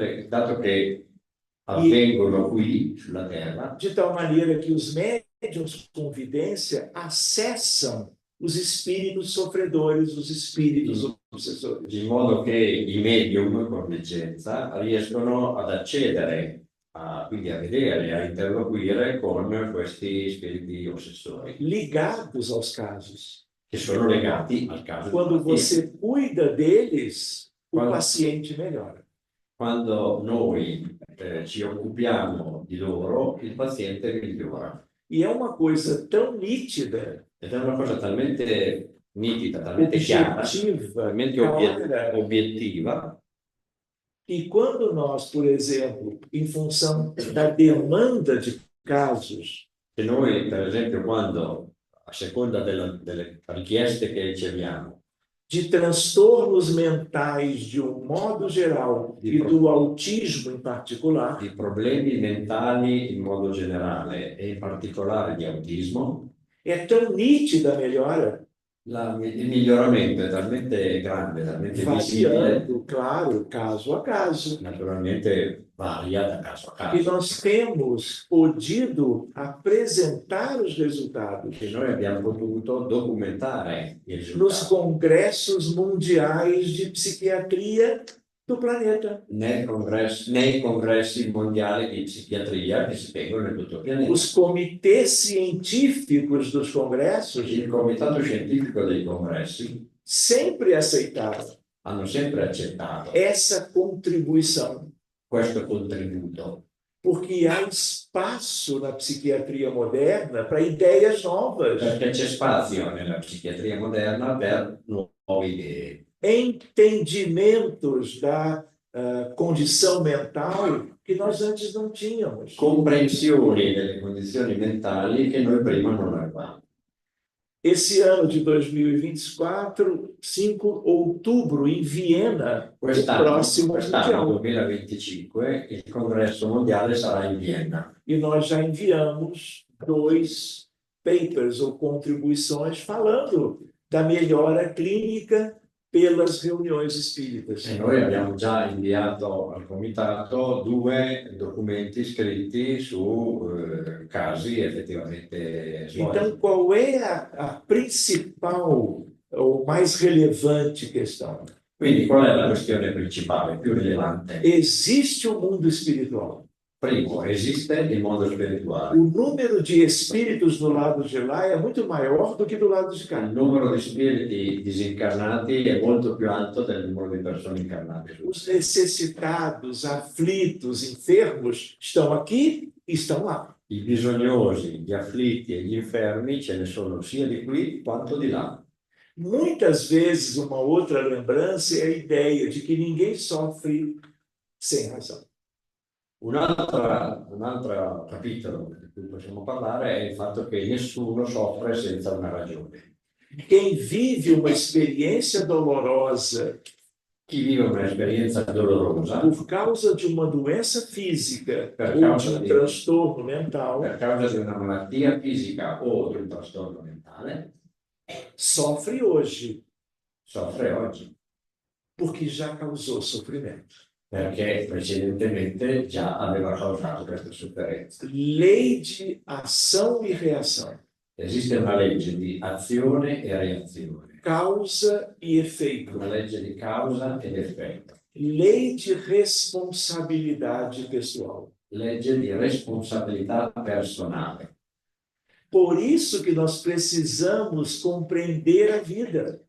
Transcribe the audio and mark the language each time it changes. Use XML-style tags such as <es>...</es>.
<it>dato che avvengono qui sulla Terra,</it> <pt>de tal maneira que os médiuns com vidência acessam os espíritos sofredores, os espíritos obsessores.</pt> <it>in modo che i medium con leggenza riescono ad accedere quindi a vedere, a interloquire con questi spiriti ossessori,</it> <pt>Ligados aos casos.</pt> <it>che sono legati al caso.</it> <pt>Quando</pt> <it>del paziente.</it> <pt>você cuida deles, o</pt> <it>Quando-</it> <pt>paciente melhora.</pt> <it>Quando noi ci occupiamo di loro, il paziente migliora.</it> <pt>E é uma coisa tão nítida,</pt> <it>Ed è una cosa talmente nitida, talmente chiara,</it> <pt>objetiva,</pt> <it>talmente clara, obiettiva,</it> <pt>que quando nós, por exemplo, em função da demanda de casos,</pt> <it>che noi, per esempio, quando a seconda delle richieste che riceviamo,</it> <pt>de transtornos mentais de um modo geral e do autismo em particular,</pt> <it>di problemi mentali in modo generale e in particolare di autismo,</it> <pt>é tão nítida a melhora,</pt> <it>il miglioramento è talmente grande, talmente visibile,</it> <pt>variando, claro, caso a caso,</pt> <it>naturalmente varia da caso a</it> <pt>que</pt> <it>caso.</it> <pt>nós temos podido apresentar os resultados</pt> <it>Che noi abbiamo potuto documentare i</it> <pt>nos</pt> <it>risultati</it> <pt>congressos mundiais de psiquiatria do planeta.</pt> <it>nei congressi mondiali di psichiatria che si tengono in tutto il pianeta.</it> <pt>Os comitês científicos dos congressos</pt> <it>Il comitato scientifico dei congressi</it> <pt>sempre aceitaram</pt> <it>hanno sempre accettato</it> <pt>essa contribuição,</pt> <it>questo contributo,</it> <pt>porque há espaço na psiquiatria moderna para ideias novas,</pt> <it>perché c'è spazio nella psichiatria moderna per nuove idee,</it> <pt>entendimentos da condição mental que nós antes não tínhamos.</pt> <it>comprensioni delle condizioni mentali che noi prima non avevamo.</it> <pt>Esse ano de 2024, 5 de outubro, em Viena, o próximo</pt> <it>Quest'anno</it> <pt>mundial.</pt> <it>2025 il congresso mondiale sarà in Vienna.</it> <pt>E nós já enviamos 2 papers ou contribuições falando da melhora clínica pelas reuniões espíritas.</pt> <it>E noi abbiamo già inviato al comitato 2 documenti scritti su casi effettivamente svolti.</it> <pt>Então, qual é a principal ou mais relevante questão?</pt> <it>Quindi qual è la questione principale, più rilevante?</it> <pt>Existe o mundo espiritual.</pt> <it>Primo, esiste il mondo spirituale.</it> <pt>O número de espíritos do lado de lá é muito maior do que do lado de</pt> <it>Il</it> <pt>cá.</pt> <it>numero di spiriti disincarnati è molto più alto del numero di persone incarnate.</it> <pt>Os necessitados, aflitos, enfermos estão aqui e estão lá.</pt> <it>I bisognosi, gli afflitti e gli infermi ce ne sono sia di qui quanto di là.</it> <pt>Muitas vezes, uma outra lembrança é a ideia de que ninguém sofre sem razão.</pt> <it>Un altro capitolo di cui possiamo parlare è il fatto che nessuno soffre senza una ragione.</it> <pt>Quem vive uma experiência dolorosa</pt> <it>Chi vive un'esperienza dolorosa</it> <pt>por causa de uma doença física</pt> <it>Per</it> <pt>ou</pt> <it>causa</it> <pt>de um</pt> <it>di-</it> <pt>transtorno mental</pt> <it>per causa di una malattia fisica o di un trastorno mentale</it> <pt>sofre hoje</pt> <it>soffre oggi,</it> <pt>porque já causou sofrimento.</pt> <it>perché precedentemente già aveva causato questa sofferenza.</it> <pt>Lei de ação e reação,</pt> <it>Esiste una legge di azione e reazione,</it> <pt>causa e efeito,</pt> <it>una legge di causa ed effetto,</it> <pt>lei de responsabilidade pessoal.</pt> <it>legge di responsabilità personale.</it> <pt>Por isso que nós precisamos compreender a vida.</pt>